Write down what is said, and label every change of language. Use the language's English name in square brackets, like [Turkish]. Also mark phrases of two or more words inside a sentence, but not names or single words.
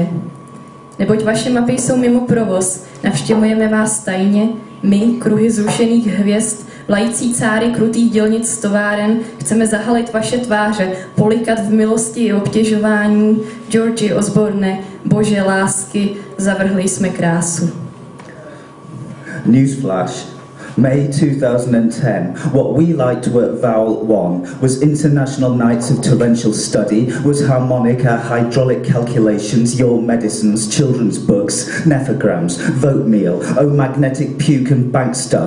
[Czech] Neboť vaše mapy jsou mimo provoz, navštěvujeme vás tajně, my, kruhy zrušených hvězd, lající cáry krutých dělnic z továren, chceme zahalit vaše tváře, polikat v milosti i obtěžování. Georgi Osborne, bože lásky, zavrhli jsme krásu. [English] Newsflash. May 2010, what we liked at Vowel 1 was International Nights of Torrential Study, was harmonic, our hydraulic calculations, your medicines, children's books, nephrograms, vote meal, oh magnetic puke and bank stuff.